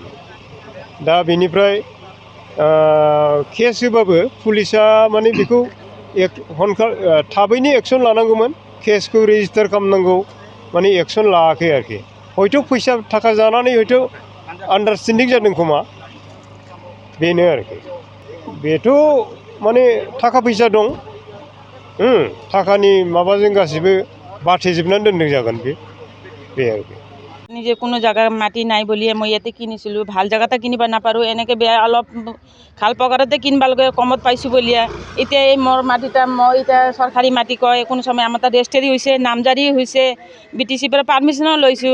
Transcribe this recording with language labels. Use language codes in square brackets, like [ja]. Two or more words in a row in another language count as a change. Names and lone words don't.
[brx] दा बेनिफ्राय केस होबाबो पुलिसा माने बेखौ थाबैनो एक्सन लानांगौमोन, केसखौ रेजिस्टार खालामनांगौ, माने एक्सन लायाखै आरोखि। हयथ' फैसा थाखा जानानै हयथ' आन्डारस्टेन्डिं जादों खोमा, बेनो आरोखि। बेथ' माने थाखा फैसा दं, थाखानि माबाजों गासिबो बाथेजोबनानै दोनदों जागोन बे आरोखि। [as] নিজে কোনো জায়গা মাটি নাই বুলিয়ে মই ইয়াতে কিনিছিলোঁ। ভাল জেগাতে কিনিব নাপাৰোঁ, এনেকৈ বেয়া অলপ ভাল প্ৰকাৰতে কিনিব লাগে, কমত পাইছোঁ বুলিয়ে। এতিয়া এই মোৰ মাটিটা মই এতিয়া চৰকাৰী মাটি কয়, কোনো সময় আমাৰ তাত ৰেজিষ্ট্ৰি হৈছে, নামজাৰি হৈছে, BTCৰ পৰা পাৰ্মিশ্যনো লৈছোঁ।